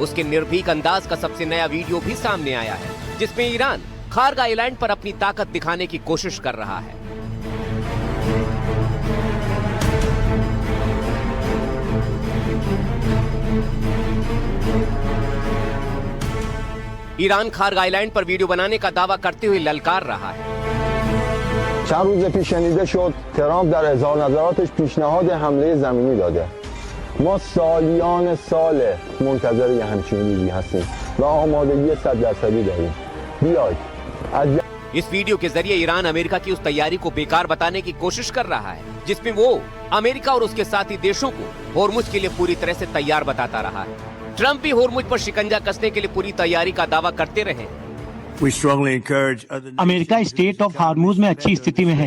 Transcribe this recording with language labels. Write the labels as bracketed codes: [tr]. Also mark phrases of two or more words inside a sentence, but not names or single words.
[hi] उसके निर्भीक अंदाज का सबसे नया वीडियो भी सामने आया है, जिसमें ईरान खार्ग आइलैंड पर अपनी ताकत दिखाने की कोशिश कर रहा है। ईरान खार्ग आइलैंड पर वीडियो बनाने का दावा करते हुए ललकार रहा है। [fa] چند روز پیش شنیده شد ترامپ در اظهار نظراتش پیشنهاد حمله زمینی داده. ما سالیان سال منتظر یه همچین روزی هستیم و آمادگی 100% داریم. بیاید از [hi] इस वीडियो के जरिए ईरान अमेरिका की उस तैयारी को बेकार बताने की कोशिश कर रहा है, जिसमें वो अमेरिका और उसके साथी देशों को होर्मुज के लिए पूरी तरह से तैयार बताता रहा है। ट्रंप भी होर्मुज पर शिकंजा कसने के लिए पूरी तैयारी का दावा करते रहे। अमेरिका स्टेट ऑफ हार्मुज में अच्छी स्थिति में है।